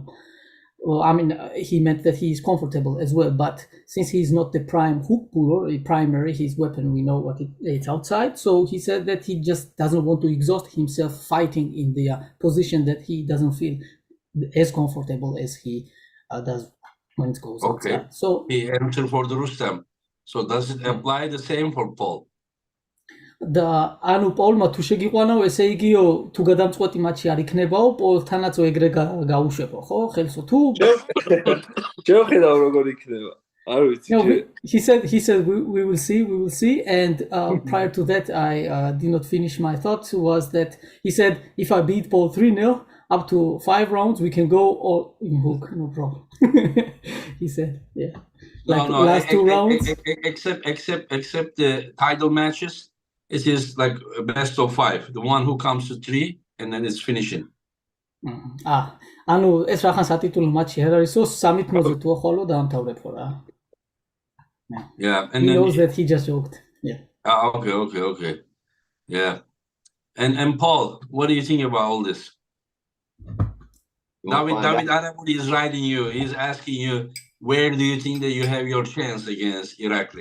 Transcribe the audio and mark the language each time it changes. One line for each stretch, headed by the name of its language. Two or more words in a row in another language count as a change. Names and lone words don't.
English: Well, I mean, he meant that he is comfortable as well, but since he's not the prime hook puller, primary, his weapon, we know what it's outside. So he said that he just doesn't want to exhaust himself fighting in the position that he doesn't feel as comfortable as he does when it goes outside. So he entered for the Rustam. So does it apply the same for Paul?
Georgian: და ანუ პოლმა თუ შეგიყვანაო, ესე იგიო თუ გადამწყვეტი მატჩი არ იქნებაო, პოლთანაც ეგრე გაუშვებო, ხო? ხელსო თუ შევხედავ როგორ იქნება. არ ვიცი.
English: No, he said we will see and prior to that I did not finish my thoughts was that he said if I beat Paul 3-0 up to 5 rounds we can go all in hook, no problem. He said, yeah. Like last 2 rounds except the title matches. It is like a best of 5. The one who comes to 3 and then it's finishing.
Georgian: ანუ ეს რახან სატიტულო მატჩი არ არისო 3-0-ზე თუ ახალო დაამთავრებო რა.
English: Yeah, and he then knows that he just joked. Yeah. Okay. Yeah. And Paul, what do you think about all this? David Araburi is writing you. He's asking you, where do you think that you have your chance against Irakli?